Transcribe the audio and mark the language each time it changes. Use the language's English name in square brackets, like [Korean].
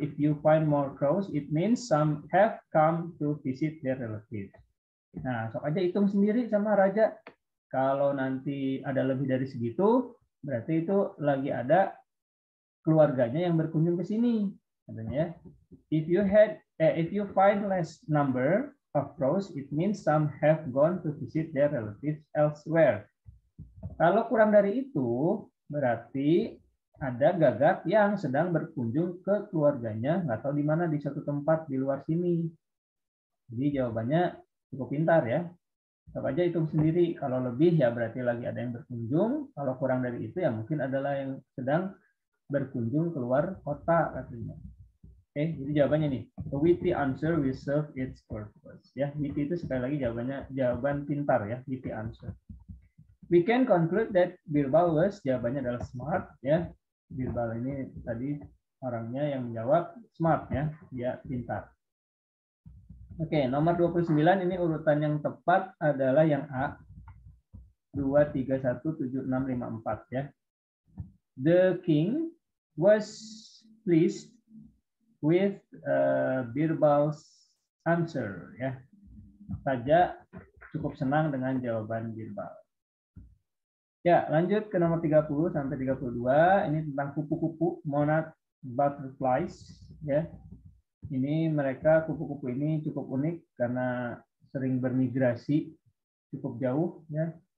[English] If you find more crows, it means some have come to visit their relatives." [Indonesian] Nah, sok aja hitung sendiri sama raja. Kalau nanti ada lebih dari segitu, berarti itu lagi ada keluarganya yang berkunjung ke sini, katanya. [English] If you find less number of crows, it means some have gone to visit their relatives elsewhere. [Indonesian] Kalau kurang dari itu, berarti ada gagak yang sedang berkunjung ke keluarganya, nggak tahu di mana, di satu tempat di luar sini. Jadi jawabannya cukup pintar ya. Coba aja hitung sendiri. Kalau lebih ya berarti lagi ada yang berkunjung. Kalau kurang dari itu ya mungkin adalah yang sedang berkunjung keluar kota katanya. Oke, jadi jawabannya nih, [English] the witty answer will serve its purpose. [Indonesian] Ya, witty itu sekali lagi jawaban pintar ya, witty answer. [English] We can conclude that Birbal was, [Indonesian] jawabannya adalah [English] smart ya. [Indonesian] Birbal ini tadi orangnya yang menjawab smart ya, dia pintar. Oke, nomor 29 ini urutan yang tepat adalah yang A. 2, 3, 1, 7, 6, 5, 4 ya. [English] The king was pleased with Birbal's answer ya. [Indonesian] Raja cukup senang dengan jawaban Birbal. Ya, lanjut ke nomor 30 sampai 32. Ini tentang kupu-kupu, monarch butterflies ya. Ini mereka kupu-kupu ini cukup unik karena sering bermigrasi cukup jauh ya.